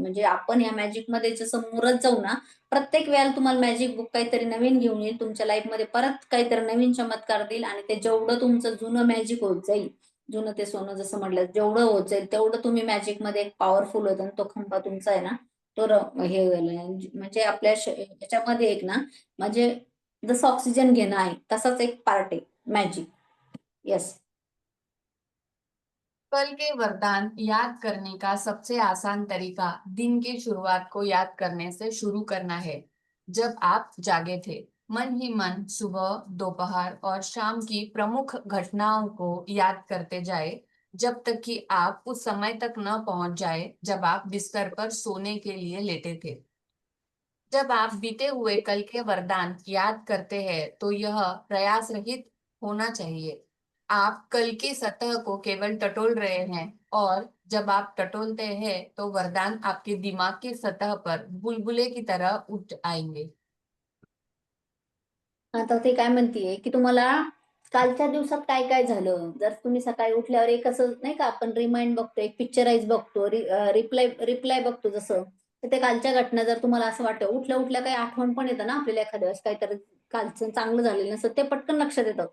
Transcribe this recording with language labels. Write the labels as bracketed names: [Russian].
[Marathi] म्हणजे आपण या मॅजिक मध्ये जसं मुरत जाऊ ना, प्रत्येक वेळेला तुम्हाला मॅजिक बुक काहीतरी नवीन घेऊन येईल, तुमच्या लाईफ मध्ये परत काहीतरी नवीन चमत्कार देईल, आणि ते जेवढं तुमचं जुनं मॅजिक होत जाईल, जुनं ते सोनं जसं म्हटलं, जेवढं होत जाईल तेवढं तुम्ही मॅजिक मध्ये एक पॉवरफुल होतं, आणि तो खंबा तुमचा आहे ना, तो हे म्हणजे आपल्या याच्यामध्ये एक ना, म्हणजे जसं ऑक्सिजन घेणं आहे तसाच एक पार्ट आहे मॅजिक. [English] Yes. [Hindi] कल के वरदान याद करने का सबसे आसान तरीका दिन की शुरुआत को याद करने से शुरू करना है। जब आप जागे थे, मन ही मन सुबह, दोपहर और शाम की प्रमुख घटनाओं को याद करते जाए, जब तक कि आप उस समय तक न पहुंच जाए जब आप बिस्तर पर सोने के लिए लेटे थे। जब आप बीते हुए कल के वरदान याद करते हैं तो यह प्रयास रहित होना चाहिए। आप कल की सतह को केवल टटोल रहे हैं, और जब आप टटोलते हैं तो वरदान आपके दिमाग की सतह पर बुलबुले की तरह उठ आएंगे। [Marathi] आता ते काय म्हणतीये, की तुम्हाला कालच्या दिवसात काय काय झालं, जर तुम्ही सकाळी उठल्यावर एक असं नाही का, आपण रिमाइंड बघतो, एक पिक्चराइज बघतो, रिप्लाय रिप्लाय बघतो जसं, तर ते कालच्या घटना जर तुम्हाला असं वाटतं, उठल्या उठल्या काही आठवण पण येतं ना आपल्याला, एखाद्या वेळेस काहीतरी कालचं चांगलं झालेलं नसतं, ते पटकन लक्षात येतं.